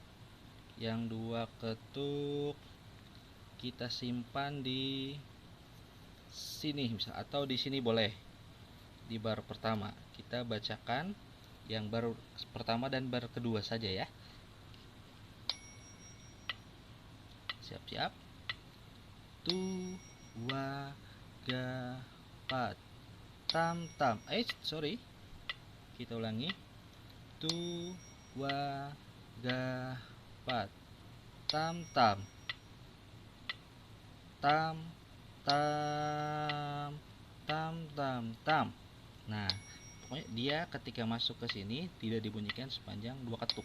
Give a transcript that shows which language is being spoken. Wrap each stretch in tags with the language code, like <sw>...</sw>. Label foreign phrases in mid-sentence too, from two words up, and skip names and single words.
<id>Yang 2 ketuk kita simpan di sini misal, atau di sini boleh. Di bar pertama kita bacakan yang bar pertama dan bar kedua saja ya. Siap-siap. Tu wa ga pat. Tam tam. Sorry. Kita ulangi. Tu wa ga pat. Tam tam. Tam tam tam tam tam. Nah, pokoknya dia ketika masuk ke sini tidak dibunyikan sepanjang 2 ketuk.</id>